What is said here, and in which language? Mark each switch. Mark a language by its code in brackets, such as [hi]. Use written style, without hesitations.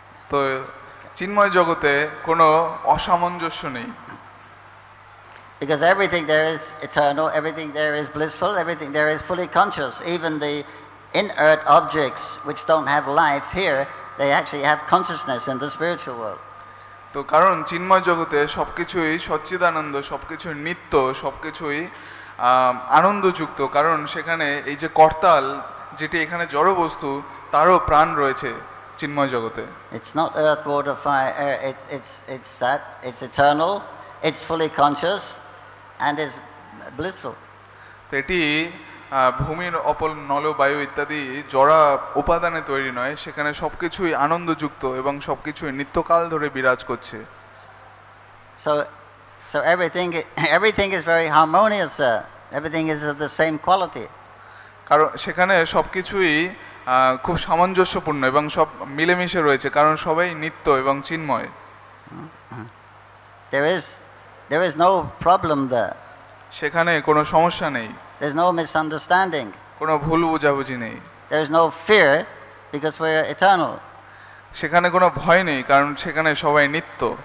[bn] তো চিন্ময় জগতে কোনো অসামঞ্জস্য নেই। [en] Because everything there is eternal, everything there is blissful, everything there is fully conscious. Even the inert objects which don't have life here, they actually have consciousness in the spiritual world. [bn] তো কারণ চিন্ময় জগতে সবকিছুই সচ্চিদানন্দ, সবকিছুই নিত্য, সবকিছুই আনন্দযুক্ত, কারণ সেখানে এই যে করতাল যেটি এখানে জড় বস্তু তারও প্রাণ রয়েছে চিন্ময় জগতে। [en] It's not earth, water, fire, air. It's that. It's eternal. It's fully conscious, and is blissful. [bn] তো এটি ভূমির অপল নল বায়ু ইত্যাদি জড়া উপাদানে তৈরি নয়, সেখানে সবকিছুই আনন্দযুক্ত এবং সবকিছুই নিত্যকাল ধরে বিরাজ করছে। [en] So everything is very harmonious. Everything is of the same quality. [bn] কারণ সেখানে সবকিছুই খুব সামঞ্জস্যপূর্ণ এবং সব মিলেমিশে রয়েছে, কারণ সবাই নিত্য এবং চিন্ময়। [en] There is no problem there. [bn] সেখানে কোনো সমস্যা নেই, [en] There's no misunderstanding. [bn] কোনো ভুল বোঝাবুঝি নেই। [en] There's no fear because we're eternal. [bn] সেখানে কোনো ভয় নেই, কারণ সেখানে সবাই নিত্য।